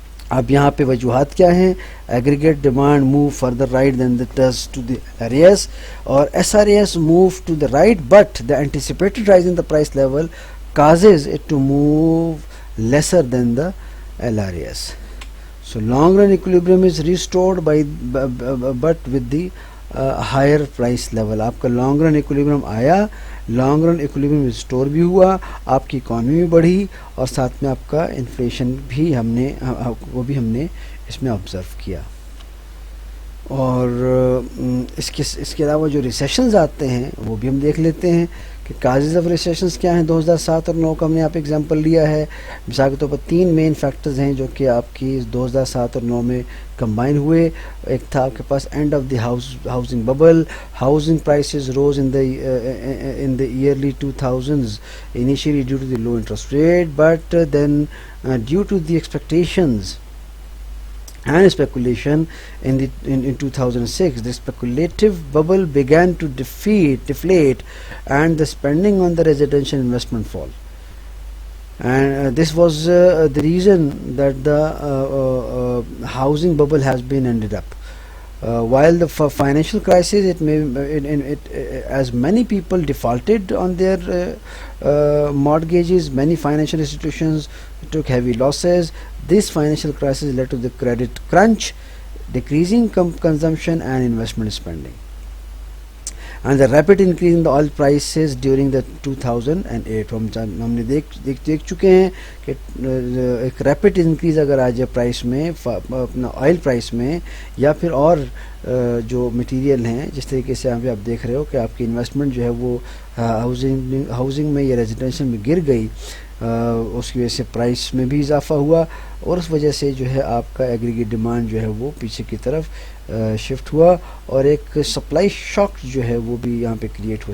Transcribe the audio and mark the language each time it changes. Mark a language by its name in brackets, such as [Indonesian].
[English] اب یہاں پہ وجوہات کیا ہیں؟ Aggregate demand move further right then the does to the SRAS اور SRAS move to the right but the anticipated rise in the price level causes it to move lesser than the LRAS. So long run equilibrium is restored but with the higher price level. [Urdu] آپ کا long run equilibrium آیا، long run equilibrium restore بھی ہوا، آپ کی economy بھی بڑھی اور ساتھ میں آپ کا انفلیشن بھی ہم نے اس میں آبزرو کیا. اور اس کے علاوہ جو ریسیشنز آتے ہیں وہ بھی ہم دیکھ لیتے ہیں کہ کازز آف ریسیشنز کیا ہیں. 2007 اور 2009 کا ہم نے آپ ایگزامپل لیا ہے. مثال کے طور پر 3 مین فیکٹرز ہیں جو کہ آپ کی 2007 اور 2009 میں کمبائن ہوئے. ایک تھا آپ کے پاس and of the housing bubble. [English] Housing prices rose in the early 2000s initially due to the low interest rate, but then due to the expectations and speculation in 2006, the speculative bubble began to deflate and the spending on the residential investment fall. And this was the reason that the housing bubble has been ended up. While the financial crisis, as many people defaulted on their mortgages, many financial institutions took heavy losses. This financial crisis led to the credit crunch, decreasing consumption and investment spending, and the rapid increase in the oil prices during the 2008. [Urdu] ہم نے دیکھ چکے ہیں کہ ایک rapid increase اگر آ جائے price میں، اپنا آئل پرائس میں یا پھر اور جو مٹیریل ہیں، جس طریقے سے یہاں پہ آپ دیکھ رہے ہو کہ آپ کی انویسٹمنٹ جو ہے وہ ہاؤسنگ میں یا ریزیڈینشل میں گر گئی، اس کی وجہ سے پرائس میں بھی اضافہ ہوا اور اس وجہ سے جو ہے آپ کا ایگریگیٹ ڈیمانڈ جو ہے وہ پیچھے کی طرف شفٹ ہوا اور ایک سپلائی شاک جو ہے وہ بھی یہاں پہ کریٹ ہوا.